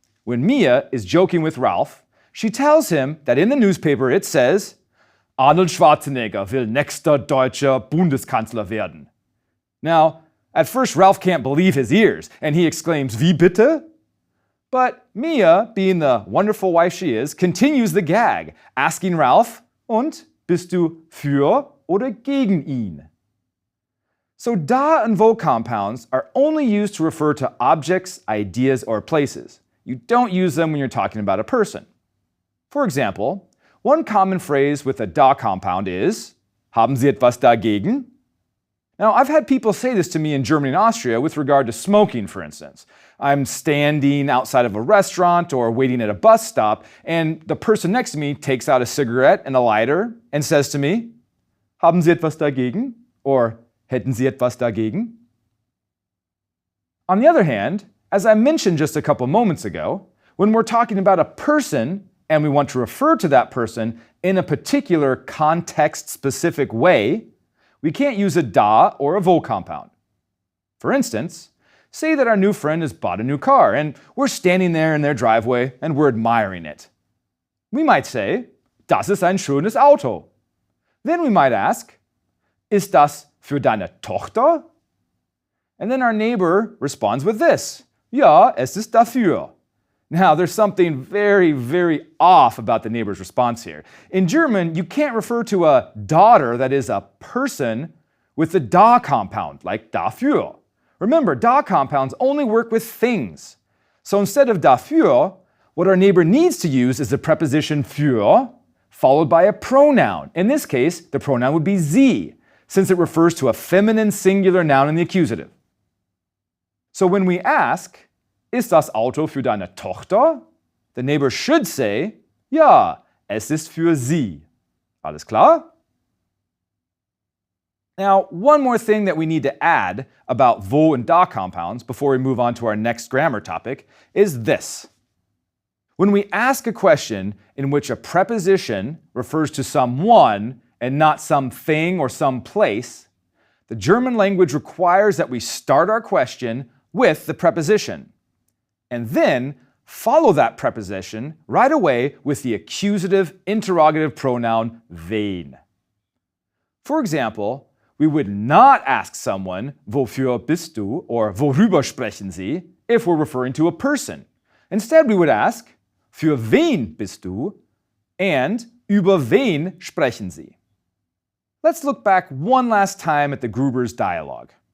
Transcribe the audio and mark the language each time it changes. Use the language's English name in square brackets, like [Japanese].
[English] When Mia is joking with Ralph, she tells him that in the newspaper it says, [German] Arnold Schwarzenegger will nächster deutscher Bundeskanzler werden. [English] Now, at first Ralph can't believe his ears, and he exclaims, [German] wie bitte? [English] But Mia, being the wonderful wife she is, continues the gag, asking Ralph, und [German] bist du für oder gegen ihn? [English] So da and wo compounds are only used to refer to objects, ideas, or places. You don't use them when you're talking about a person. For example, one common phrase with a da compound is, [German] haben Sie etwas dagegen? [English] Now, I've had people say this to me in Germany and Austria with regard to smoking, for instance. I'm standing outside of a restaurant or waiting at a bus stop, and the person next to me takes out a cigarette and a lighter and says to me, [German] haben Sie etwas dagegen? Or, hätten Sie etwas dagegen? [English] On the other hand, as I mentioned just a couple moments ago, when we're talking about a person and we want to refer to that person in a particular context-specific way, we can't use a da or a wo compound. For instance, say that our new friend has bought a new car and we're standing there in their driveway and we're admiring it. We might say, [German] das ist ein schönes Auto. [English] Then we might ask, [German] ist das für deine Tochter? [English] And then our neighbor responds with this, [German] ja, es ist dafür. [English] Now, there's something very, very off about the neighbor's response here. In German, you can't refer to a daughter, that is a person, with the da compound, like dafür. Remember, da compounds only work with things. So instead of dafür, what our neighbor needs to use is the preposition für, followed by a pronoun. In this case, the pronoun would be sie, since it refers to a feminine singular noun in the accusative. So when we ask, [German] ist das Auto für deine Tochter? [English] The neighbor should say, [German] ja, es ist für sie. Alles klar? [English] Now, one more thing that we need to add about wo and da compounds before we move on to our next grammar topic is this. When we ask a question in which a preposition refers to someone and not something or some place, the German language requires that we start our question with the preposition, and then follow that preposition right away with the accusative interrogative pronoun wen. For example, we would not ask someone, [German] wofür bist du, [English] or [German] worüber sprechen Sie, [English] if we're referring to a person. Instead, we would ask, [German] für wen bist du, [English] and [German] über wen sprechen Sie. [English] Let's look back one last time at the Gruber's dialogue.